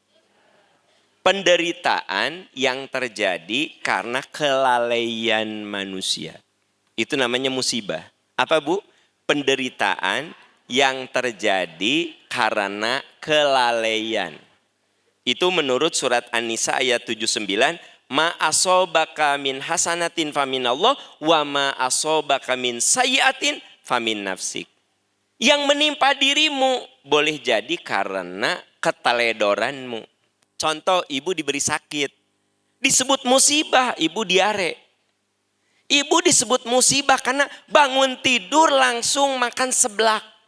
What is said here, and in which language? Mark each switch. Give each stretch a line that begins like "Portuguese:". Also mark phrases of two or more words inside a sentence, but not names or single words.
Indonesian: Penderitaan yang terjadi karena kelalaian manusia. Itu namanya musibah. Apa Bu? Penderitaan yang terjadi karena kelalaian. Itu menurut surat An-Nisa ayat 79.
Arabic: ما أصابك من حسنة فمن الله وما أصابك من سيئة فمن نفسك.
Indonesian: Yang menimpa dirimu boleh jadi karena keteledoranmu. Contoh, ibu diberi sakit. Disebut musibah, ibu diare. Ibu disebut musibah karena bangun tidur langsung makan seblak.